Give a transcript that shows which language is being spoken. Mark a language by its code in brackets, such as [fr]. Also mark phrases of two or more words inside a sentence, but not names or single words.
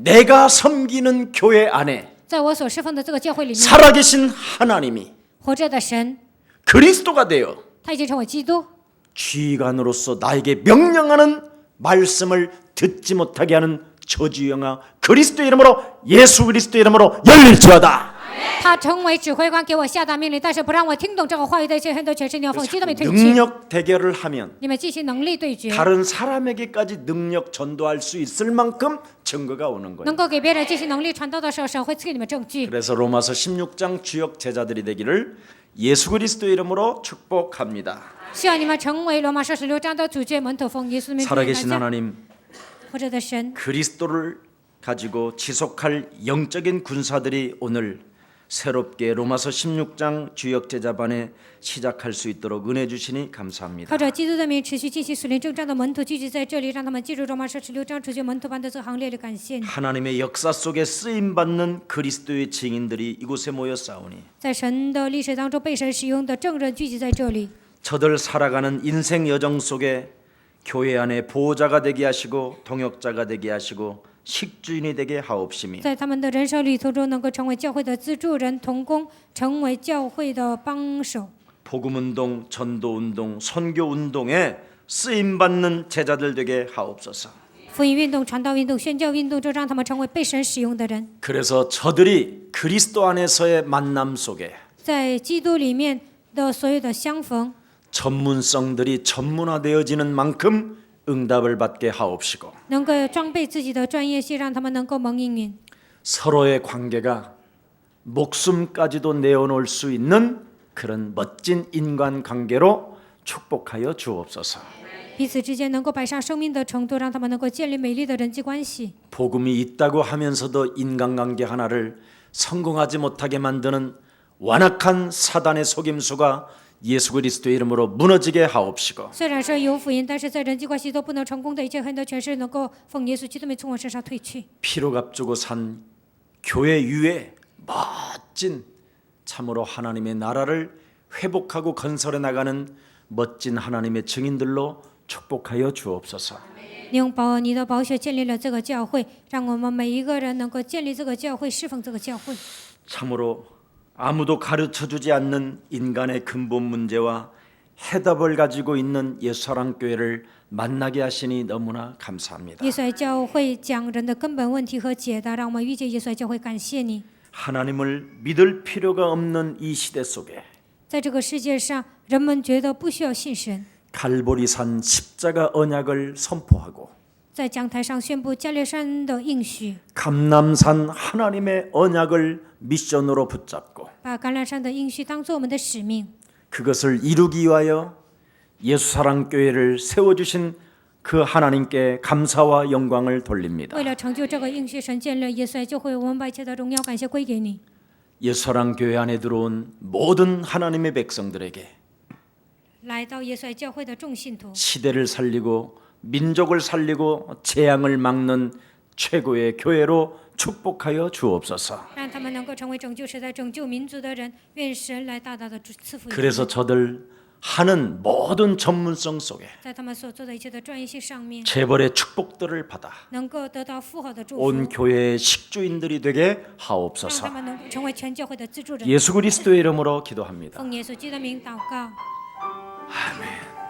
[ko] 내가 섬기는 교회 안에 [zh] 在我所侍奉的这个教会里面， [ko] 살아계신 하나님이 [zh] 活着的神， [ko] 그리스도가 되어 [zh] 他已经成为基督， [ko] 지휘관으로서 나에게 명령하는 말씀을 듣지 못하게 하는 저주영아 그리스도 이름으로 예수 그리스도 이름으로 열릴지어다. [zh] 他成为指挥官，给我下达命令，但是不让我听懂这个话语的一切恨的全是你要奉基督的名推行。 [ko] 능력 대결을 하면 [zh] 你们进行能力对决， [ko] 다른 사람에게까지 능력 전도할 수 있을 만큼 증거가 오는 거예요. [zh] 能够给别人进行能力传道的时候，神会赐给你们证据。 [ko] 그래서 로마서 16장 주역 제자들이 되기를 예수 그리스도 이름으로 축복합니다. [zh] 希望你们成为罗马书16章的主角门徒，奉耶稣的名祝福 [ko] 살아계신 [zh] 大家。 [ko] 하나님 [zh] 活着的神， [ko] 그리스도를 가지고 지속할 영적인 군사들이 오늘 새롭게 로마서 16장 주역 제자반에 시작할 수 있도록 은혜 주시니 감사합니다. [zh] 靠着基督的名持续进行属灵征战的门徒聚集在这里，让他们进入罗马书16章，持续门徒般的这行列里，感谢你。 [ko] 하나님의 역사 속에 쓰임 받는 그리스도의 증인들이 이곳에 모여 싸우니 [zh] 在神的历史当中被神使用的证人聚集在这里， [ko] 저들 살아가는 인생 여정 속에 교회 안에 보호자가 되게 하시고 동역자가 되게 하시고 식주인이 되게 하옵시며 [zh] 在他们的人生旅途中能够成为教会的资助人、同工，成为教会的帮手。 [ko] 복음운동, 전도운동, 선교운동에 쓰임받는 제자들 되게 하옵소서. [zh] 福音运动、传道运动、宣教运动中，让他们成为被神使用的人。 [ko] 그래서 저들이 그리스도 안에서의 만남 속에 [zh] 在基督里面的所有的相逢， [ko] 전문성들이 전문화되어지는 만큼 응답을 받게 하옵시고 [zh] 能够装备自己的专业性，让他们能够蒙应允。 [ko] 서로의 관계가 목숨까지도 내어놓을 수 있는 그런 멋진 인간관계로 축복하여 주옵소서. [zh] 彼此之间能够摆上生命的程度，让他们能够建立美丽的人际关系。 [ko] 복음이 있다고 하면서도 인간관계 하나를 성공하지 못하게 만드는 완악한 사단의 속임수가 예수 그리스도의 이름으로 무너지게 하옵시고 [zh] 虽然说有福音，但是在人际关系都不能成功的一切黑的权势，能够奉耶稣基督名从我身上退去。 [ko] 피로 값주고 산 교회 위에 멋진 참으로 하나님의 나라를 회복하고 건설해 나가는 멋진 하나님의 증인들로 축복하여 주옵소서. [zh] 你用你的宝血建立了这个教会，让我们每一个人能够建立这个教会，侍奉这个教会。 [ko] 참으로 아무도 가르쳐주지 않는 인간의 근본 문제와 해답을 가지고 있는 예수사랑교회를 만나게 하시니 너무나 감사합니다. [zh] 耶稣爱教会讲人的根本问题和解答，让我们遇见耶稣爱教会，感谢你。 [ko] 하나님을 믿을 필요가 없는 이 시대 속에 [zh] 在这个世界上，人们觉得不需要信神， [ko] 갈보리산 십자가 언약을 선포하고 [zh] 在讲台上宣布加略山的应许， [ko] 감남산 하나님의 언약을 미션으로 붙잡고 [zh] 把橄榄山的应许当做我们的使命， [ko] 그것을 이루기 위하여 예수사랑교회를 세워주신 그 하나님께 감사와 영광을 돌립니다. [zh] 为了成就这个应许，神建立耶稣爱教会，我们把一切的荣耀感谢归给你。 [ko] 예수사랑교회 안에 들어온 모든 하나님의 백성들에게 [zh] 来到耶稣爱教会的众信徒， [ko] 시대를 살리고 민족을 살리고 재앙을 막는 최고의 교회로 축복하여 주옵소서. [zh] 让他们能够成为拯救时代、拯救民族的人。愿神来大大的赐福于他们。 [ko] 그래서 저들 하는 모든 전문성 속에 [zh] 在他们所做的一切的专业性上面， [ko] 재벌의 축복들을 받아 [zh] 能够得到富豪的祝福， [ko] 온 교회의 식주인들이 되게 [zh] 让他 [ko] 하옵소서. [zh] 们能够成为全教会的资助人。 [ko] 예수 그리스도의 이름으로 기도합니다. [zh] 奉耶稣基督的名祷告。 [ko] 아멘.